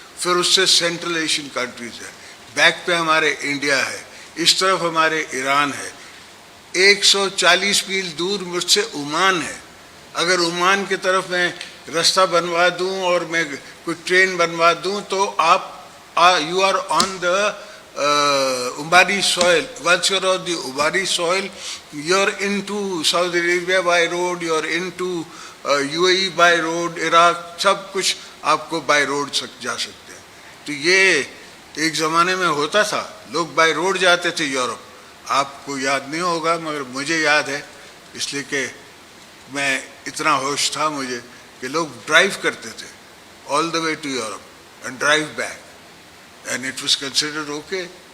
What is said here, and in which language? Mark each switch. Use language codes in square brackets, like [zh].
[ur] پھر اس سے central Asian countries ہے, بیک پہ ہمارے انڈیا ہے, اس طرف ہمارے ایران ہے. 140 میل دور مجھ سے عمان ہے. اگر عمان کی طرف میں رستہ بنوا دوں اور میں کوئی ٹرین بنوا دوں تو آپ [en] You are on the Ubari soil. Once you're on the Ubari soil, you're into Saudi Arabia by road, you're into UAE by road, Iraq, [ur] سب کچھ آپ کو بائی روڈ جا سکتے ہیں. تو یہ ایک زمانے میں ہوتا تھا, لوگ بائی روڈ جاتے تھے یورپ. آپ کو یاد نہیں ہوگا مگر مجھے یاد ہے, اس لیے کہ میں اتنا ہوش تھا مجھے کہ لوگ ڈرائیو کرتے تھے [en] All the way to Europe and drive back, and it was considered okay.